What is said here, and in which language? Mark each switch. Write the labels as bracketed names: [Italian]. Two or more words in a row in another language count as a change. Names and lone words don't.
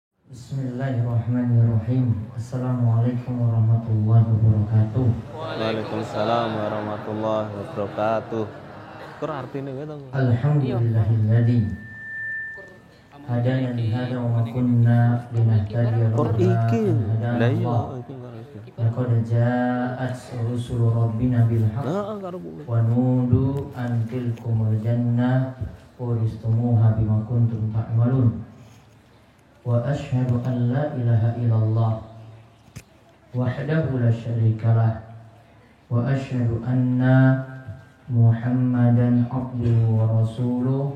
[Arabic] بسم الله الرحمن الرحيم. السلام عليكم ورحمة الله وبركاته. وعليكم السلام ورحمة الله وبركاته. [Javanese] Kur artine wae to. [Arabic] الحمد لله الذي هدانا لهذا وما كنا لنهتدي [Javanese] Kur iki. Lah iya iki. [Arabic] لقد جاءت رسل ربنا بالحق [Javanese] Karo kuwi. [Arabic] ونودوا أن تلكم الجنة أورثتموها بما كنتم تعملون. وأشهد أن لا إله إلا الله وحده لا شريك له وأشهد أن محمدا عبده ورسوله.